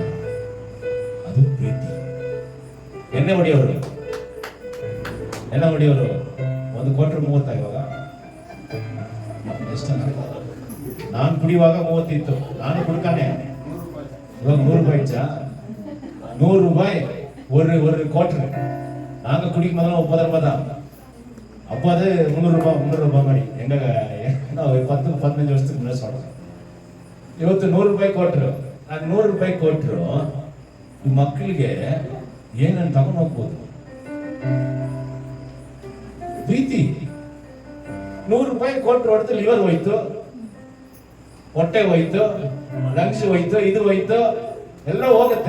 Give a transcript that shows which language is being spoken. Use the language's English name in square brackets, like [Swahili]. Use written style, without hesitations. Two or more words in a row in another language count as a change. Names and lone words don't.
[Kannada] ಅದು ಪ್ರೀತಿ. ಎಣ್ಣೆ ಹೊಡಿಯೋರು ಒಂದು ಕ್ವಾರ್ಟರ್ 30 ಇವಾಗ. ನಾನು ಕುಡಿಯುವಾಗ 30 ಇತ್ತು, ನಾನು ಕುಡ್ಕಾನೆ. ಇವಾಗ 100 ರೂಪಾಯಿ ಇಚ್ಚ, 100 ರೂಪಾಯಿ ஒரு ಕ್ವಾರ್ಟರ್. [Tamil] நாங்க குடிக்கும் போதெல்லாம் 30 ரூபாய் தான். அப்போ அது 300 [Kannada] ರೂಪಾಯಿ ಮಾಡಿ ಹೆಂಗ ನಾವು 10-15 ವರ್ಷಕ್ಕೆ ಮುನ್ನ [Tamil] சொல்றோம். [Kannada] ಇವತ್ತು 100 ರೂಪಾಯಿ ಕೊಟ್ಟರು, ನಾನು 100 ರೂಪಾಯಿ ಕೊಟ್ಟರು ಈ ಮಕ್ಕಳಿಗೆ ಏನನ್ನು ತಗೊಂಡು ಹೋಗ್ಬೋದು. ಪ್ರೀತಿ. 100 ರೂಪಾಯಿ ಕೊಟ್ಟರು ಹೊಡೆದು ಲಿವರ್ ಹೋಯ್ತು, ಹೊಟ್ಟೆ ಹೋಯ್ತು, ಲಂಗ್ಸ್ ಹೋಯ್ತು, ಇದು ಹೋಯ್ತು, ಎಲ್ಲ ಹೋಗುತ್ತೆ.